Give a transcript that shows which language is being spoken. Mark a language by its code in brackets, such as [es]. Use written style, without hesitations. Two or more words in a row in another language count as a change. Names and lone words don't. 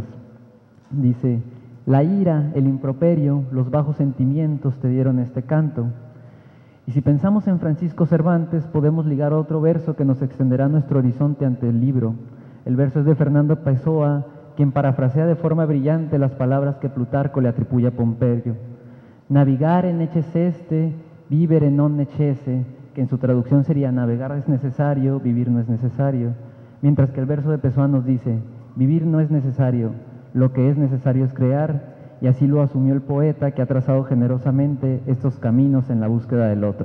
[es] Dice: la ira, el improperio, los bajos sentimientos te dieron este canto. Y si pensamos en Francisco Cervantes, podemos ligar otro verso que nos extenderá nuestro horizonte ante el libro. El verso es de Fernando Pessoa, quien parafrasea de forma brillante las palabras que Plutarco le atribuye a Pompeyo. [la] Navigare necesseste, vivere non necesse, [es] que en su traducción sería navegar es necesario, vivir no es necesario. Mientras que el verso de Pessoa nos dice: vivir no es necesario, lo que es necesario es crear, y así lo asumió el poeta que ha trazado generosamente estos caminos en la búsqueda del otro.